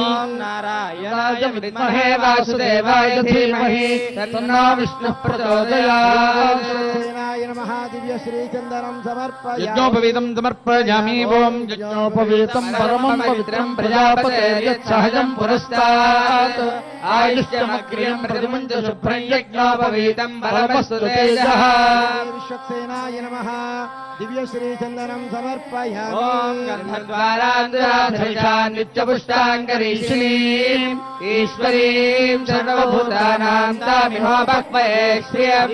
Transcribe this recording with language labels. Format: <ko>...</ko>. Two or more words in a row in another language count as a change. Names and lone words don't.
<sa>నారాయణాయ విద్మహే వాసుదేవాయ ధీమహి తన్నో విష్ణుః ప్రచోదయాత్. విశ్వక్సేనాయ నమః. దివ్య శ్రీచందనం సమర్పయామి. యజ్ఞోపవీతం సమర్పయామి. ఓం యజ్ఞోపవీతం పరమం పవిత్రం ప్రజాపతే యత్ సహజం పురస్తాత్. आयुष्यमग्र्यम् प्रतिमुञ्च शुभ्रम् यज्ञोपवीतम् बलमस्तु तेजः विश्वक्सेनाय नमः दिव्यश्रीचन्दनं समर्पयामि ॐ गन्धद्वारान्तराधरिषान् नित्यपुष्टाङ्गरीषिणीम् ईश्वरीम् सर्वभूतानां तामिहोपक्वये श्रियम्</sa>